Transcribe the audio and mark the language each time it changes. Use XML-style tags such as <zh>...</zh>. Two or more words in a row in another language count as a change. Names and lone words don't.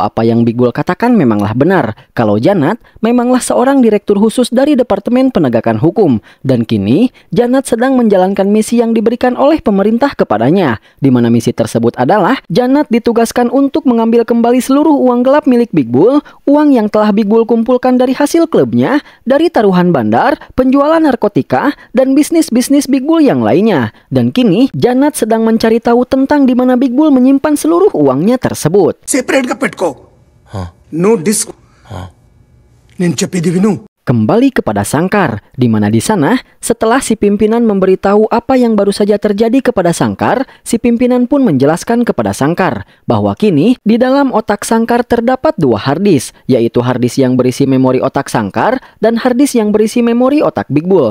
<id>apa yang Big Bull katakan memanglah benar, kalau Janat memanglah seorang direktur khusus dari Departemen Penegakan Hukum, dan kini Janat sedang menjalankan misi yang diberikan oleh pemerintah kepadanya, di mana misi tersebut adalah Janat ditugaskan untuk mengambil kembali seluruh uang gelap milik Big Bull, uang yang telah Big Bull kumpulkan dari hasil klubnya, dari taruhan bandar, penjualan narkotika, dan bisnis Big Bull yang lainnya. Dan kini Janat sedang mencari tahu tentang di mana Big Bull menyimpan seluruh uangnya tersebut.</id> <te>Separate పెట్టుకో</te> <en>no disc</en> <te>నేను చెప్పేది విను.</te> <id>Kembali kepada Sangkar, di mana di sana setelah si pimpinan memberitahu apa yang baru saja terjadi kepada Sangkar, si pimpinan pun menjelaskan kepada Sangkar bahwa kini di dalam otak Sangkar terdapat 2 harddisk, yaitu harddisk yang berisi memori otak Sangkar dan harddisk yang berisi memori otak Big Bull.</id>